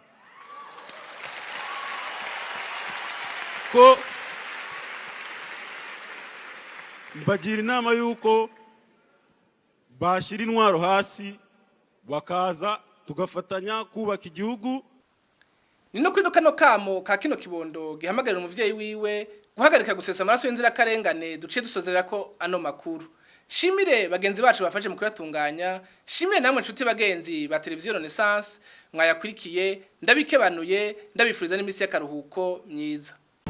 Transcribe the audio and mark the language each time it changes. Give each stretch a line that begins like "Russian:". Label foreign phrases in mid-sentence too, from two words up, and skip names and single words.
Rundi: ko mbagira inama yuko bashyira intwaro hasi bakaza tugafatanya kubaka igihugu. Nino kuri kano kamo ka kino kibondo gihamagarira umuvyeyi wiwe guhagarika gusesa amaraso y'inzira karengane duce dusozera ko ano makuru. Shimire bagenzi bacu bafashe mu kuratunganya, shimire namwe nshuti bagenzi ba televiziyo Renaissance mwayakurikiye, ndabikebanuye, ndabifuriza n'imisi y'akaruhuko myiza.